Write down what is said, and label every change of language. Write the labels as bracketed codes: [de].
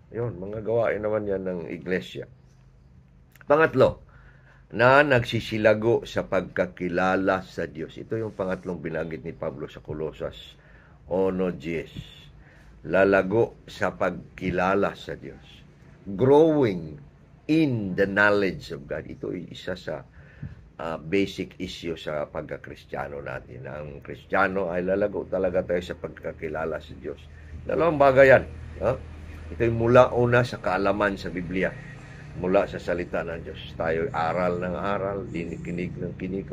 [tl] Yun, mga gawain naman yan ng iglesia. Pangatlo, na nagsisilago sa pagkakilala sa Diyos. Ito yung pangatlong binanggit ni Pablo sa Colosas 1:10. Lalago sa pagkilala sa Diyos. [en] Growing in the knowledge of God. [tl] Ito ay isa sa basic issue sa pagka-Kristiyano natin. Ang Kristiyano ay lalago talaga tayo sa pagkakilala sa Diyos. Dalawang bagay yan. Ito ay mula una sa kaalaman sa Biblia. Mula sa salita ng Diyos. Tayo aral ng aral, kinig ng kinig.